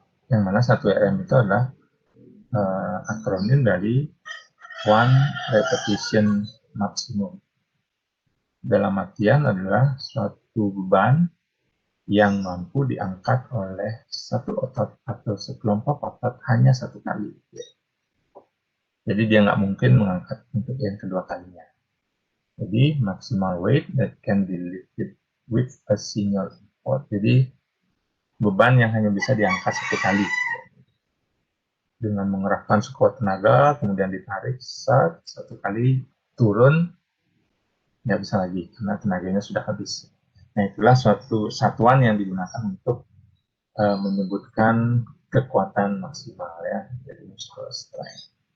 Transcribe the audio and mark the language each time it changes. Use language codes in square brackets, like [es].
[id] Yang mana 1RM itu adalah akronim dari one repetition maximum. Dalam artian adalah suatu beban yang mampu diangkat oleh satu otot atau sekelompok otot hanya satu kali. Jadi dia nggak mungkin mengangkat untuk yang kedua kalinya. [en] Jadi maximal weight that can be lifted with a single effort. [id] Jadi beban yang hanya bisa diangkat satu kali. Dengan mengerahkan sekuat tenaga, kemudian ditarik satu kali, turun, nggak bisa lagi karena tenaganya sudah habis. Nah, itulah suatu satuan yang digunakan untuk menyebutkan kekuatan maksimal, ya, jadi muscular strength.